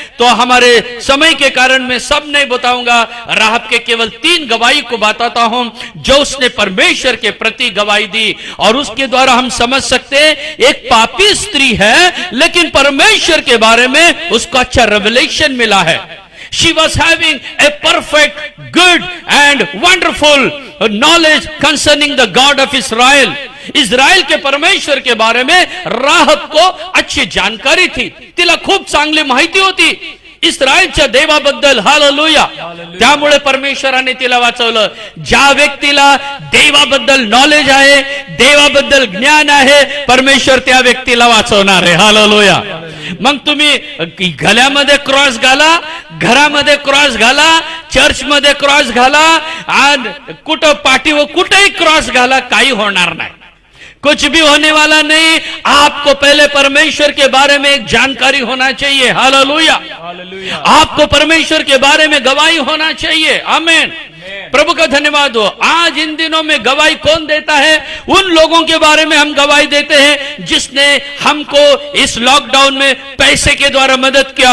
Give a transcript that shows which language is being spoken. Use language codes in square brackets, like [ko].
[hi] तो हमारे समय के कारण मैं सब नहीं बताऊंगा, राहब के केवल 3 गवाही को बताता हूं जो उसने परमेश्वर के प्रति गवाही दी। और उसके द्वारा हम समझ सकते हैं एक पापी स्त्री है, लेकिन परमेश्वर के बारे में उसको अच्छा रेवलेशन मिला है। [en] She was having a perfect, good and wonderful knowledge concerning the God of Israel. [hi] Israel के परमेश्वर के बारे में राहब को अच्छी जानकारी थी। [mr] तिला खूप चांगली माहिती होती इस्रायलच्या देवाबद्दल। हालेलुया। त्यामुळे परमेश्वराने तिला वाचवलं। ज्या व्यक्तीला देवाबद्दल नॉलेज आहे, देवाबद्दल ज्ञान आहे, परमेश्वर त्या व्यक्तीला वाचवणार आहे। हालेलुया। मग तुम्ही गळ्यामध्ये क्रॉस घाला, घरामध्ये क्रॉस घाला, चर्चमध्ये क्रॉस घाला, आणि कुठं पाठीवर कुठेही क्रॉस घाला, काही होणार नाही। [hi] कुछ भी होने वाला नहीं। आपको पहले परमेश्वर के बारे में एक जानकारी होना चाहिए। हालेलुया। आपको परमेश्वर के बारे में गवाही होना चाहिए। आमीन। प्रभु का धन्यवाद हो। आज इन दिनों में गवाही कौन देता है? उन लोगों के बारे में हम गवाही देते हैं जिसने हमको इस लॉकडाउन में पैसे के द्वारा मदद किया।